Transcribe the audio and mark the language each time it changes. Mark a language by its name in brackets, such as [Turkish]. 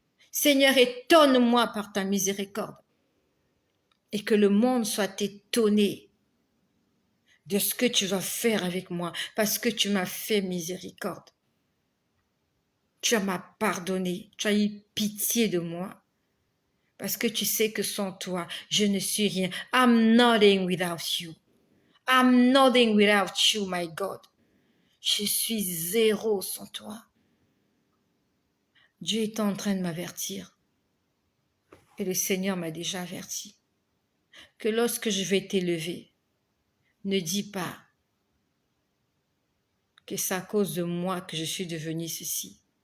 [French] Seigneur, étonne-moi par ta miséricorde. Et que le monde soit étonné de ce que tu vas faire avec moi, parce que tu m'as fait miséricorde. Tu m'as pardonné, tu as eu pitié de moi, parce que tu sais que sans toi, je ne suis rien. [English] I'm nothing without you. I'm nothing without you, my God. [French] Je suis zéro sans toi. Dieu est en train de m'avertir. Et le Seigneur m'a déjà averti que lorsque je vais t'élever, ne dis pas que c'est à cause de moi que je suis devenu ceci.